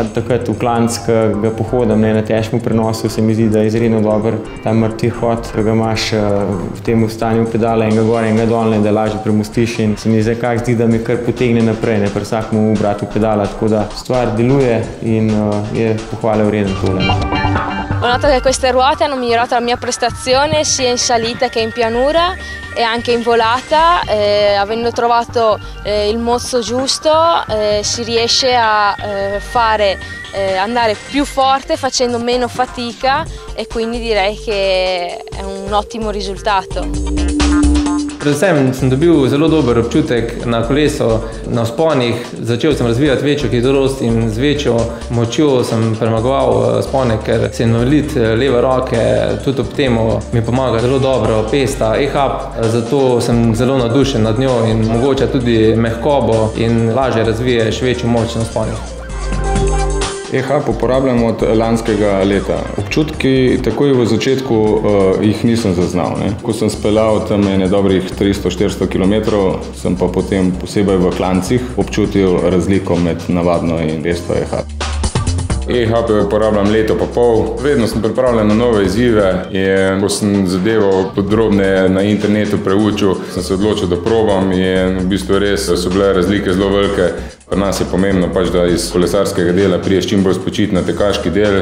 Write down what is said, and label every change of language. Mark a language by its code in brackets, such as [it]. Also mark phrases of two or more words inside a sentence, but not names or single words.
[sl] Takrat v klanc, ki ga pohodam na težkem prenosu, se mi zdi, da je izredno dober ta mrtvi hod, ki ga imaš v tem stanju pedala enega gor, enega dol, da lažje premostiš in se mi zdi, da me kar potegne naprej, pri vsakemu obratu pedala, tako da stvar deluje in je pohvale vreden tole. [it] Ho notato che queste ruote hanno migliorato la mia prestazione sia in salita che in pianura e anche in volata. Avendo trovato il mozzo giusto si riesce a andare più forte facendo meno fatica e quindi direi che è un ottimo risultato. [sl] Predvsem sem dobil zelo dober občutek na kolesu, na vzponih. Začel sem razvijati večjo hitrost in z večjo močjo sem premagoval vzpone, ker sem invalid leve roke, tudi ob temu mi pomaga zelo dobro pesta e-hub, zato sem zelo navdušen nad njo in mogoče tudi mehkobo in lažje razviješ večjo moč na vzponih. E-hub uporabljam od lanskega leta. Občutki takoj v začetku jih nisem zaznal. Ko sem speljal tam dobrih 300-400 km, sem pa potem posebej v klancih občutil razliko med navadno in resto e-hub. E-hub uporabljam leto pa pol. Vedno sem pripravljen na nove izzive in ko sem zadevo podrobneje na internetu preučil, sem se odločil, da probam in v bistvu res so bile razlike zelo velike. Pri nas je pomembno, da iz kolesarskega dela priješ čim bolj spočiti na tekaški del.